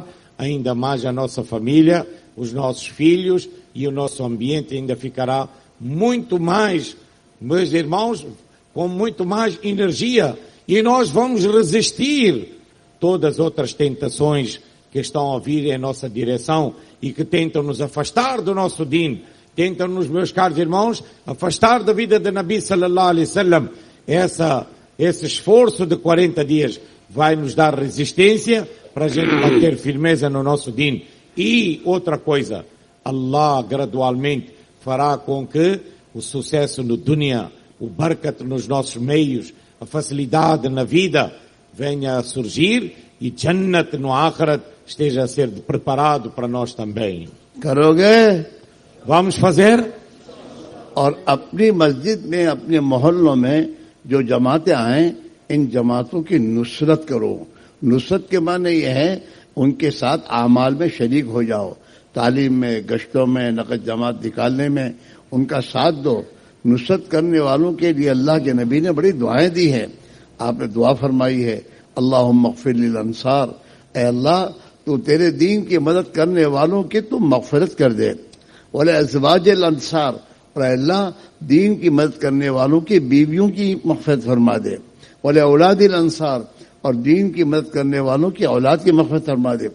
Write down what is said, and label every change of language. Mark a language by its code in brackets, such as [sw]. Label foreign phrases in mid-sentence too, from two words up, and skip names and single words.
[pt] ainda mais a nossa família, os nossos filhos e o nosso ambiente ainda ficará muito mais, meus irmãos, com muito mais energia e nós vamos resistir todas as outras tentações que estão a vir em nossa direção e que tentam nos afastar do nosso Din, tentam-nos, meus caros irmãos, afastar da vida de [ar] نبي صلى الله عليه وسلم. [pt] Esse esforço de 40 dias vai nos dar resistência para a gente manter firmeza no nosso Din. E outra coisa, Allah gradualmente fará com que o sucesso no dunya, o barakat nos nossos meios, a facilidade na vida venha a surgir e Jannat no Akhirat esteja a ser preparado para nós também. [hi] करोगे [pt] Vamos fazer? [hi] और अपनी मस्जिद में, अपने मोहल्लों में जो जमातें आए, इन जमातों की नुसरत करो. नुसरत के माने ये है उनके साथ आमाल में शरीक हो जाओ, तालीम में, गश्तों में, नक़द जमात निकालने में उनका साथ दो. नुसरत करने वालों के लिए अल्लाह के नबी ने बड़ी दुआएं दी है. आपने दुआ फरमाई है, [ar] اللهم اغفر للأنصار, [hi] ऐ अल्लाह तू तेरे दीन की मदद करने वालों की तू मग़फ़िरत कर दे. [ar] ولأزواج الأنصار, [hi] और अल्लाह दीन की मदद करने वालों की बीवियों की मग़फ़िरत फरमा दे. [ar] ولأولاد الأنصار, [hi] और दीन की मदद करने वालों की औलाद की मग़फ़िरत फरमा दे.